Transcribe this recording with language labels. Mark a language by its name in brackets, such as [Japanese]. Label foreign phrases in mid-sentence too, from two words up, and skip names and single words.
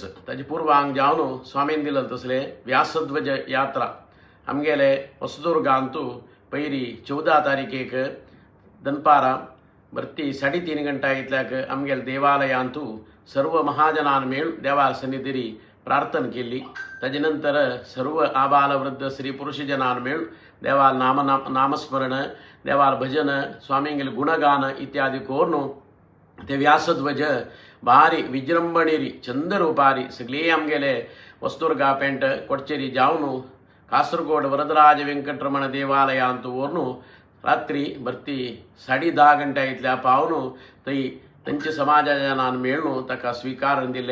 [Konkani] ताजे पूर्वांग जावन स्वामीन दिलं तसले व्यासध्वज यात्रा आमगेले ಹೊಸದುರ್ಗಾಂತೂ पैरी 14 तारीखेक दनपारा बर्ती 3:30 गंटा इतल्याक आमगेले देवालयांतू सर्व महाजनान मेळून देवार सन्निधिरी प्रार्थना केली. ताजे नंतर सर्व आबाल वृद्ध स्त्री पुरुष जनान मेळून देवाल नामस्मरण देवाल भजन स्वामींगेले गुणगान इत्यादी कोरून ते व्यासध्वज भारी विजृंभणेरी चंदरूपारी सगळे आमगेले ಹೊಸದುರ್ಗ पेंट कोडचेरी जावन कासरगोड वरदराज वेंकटरमण देवालयांतू वरून रात्री बर्ती 10:30 गंटा इतल्या पावन थंय तांचे समाजान मेळून ताका स्वीकारण दिले.